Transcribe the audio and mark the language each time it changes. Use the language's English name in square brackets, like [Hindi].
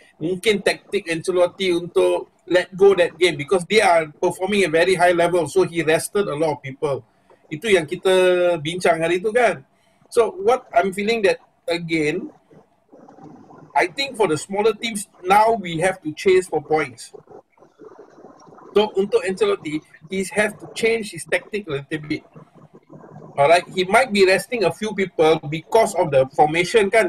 [Malay] Mungkin taktik Ancelotti untuk [English] let go that game because they are performing at very high level, so he rested a lot of people. [Malay] Itu yang kita bincang hari itu kan. [English] So what I'm feeling that again, I think for the smaller teams now we have to chase for points. So untuk Ancelotti, he has to change his tactic a little bit. Alright, he might be resting a few people because of the formation kan.